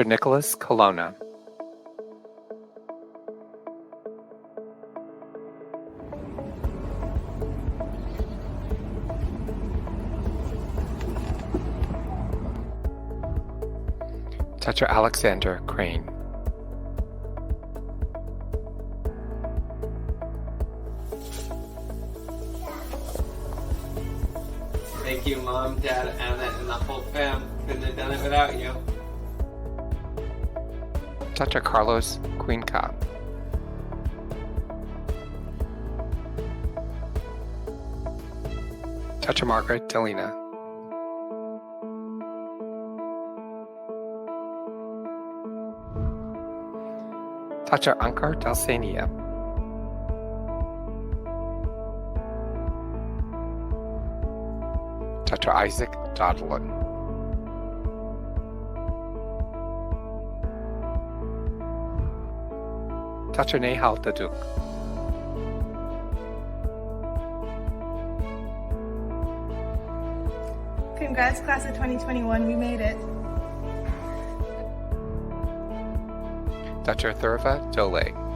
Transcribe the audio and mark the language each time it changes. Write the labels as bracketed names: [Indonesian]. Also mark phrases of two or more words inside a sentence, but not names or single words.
[English] Nicholas Colonna. Dr. Alexander Crane. Thank you, Mom, Dad, Annette, and the whole fam. Couldn't have done it without you. Dr. Carlos Cuenca. Dr. Margaret Delina. Dr. Ankar Dalsania. Dr. Isaac Dodlin. Dr. Nehal Daduk. Congrats, class of 2021, we made it. Dr. Thurva Dole.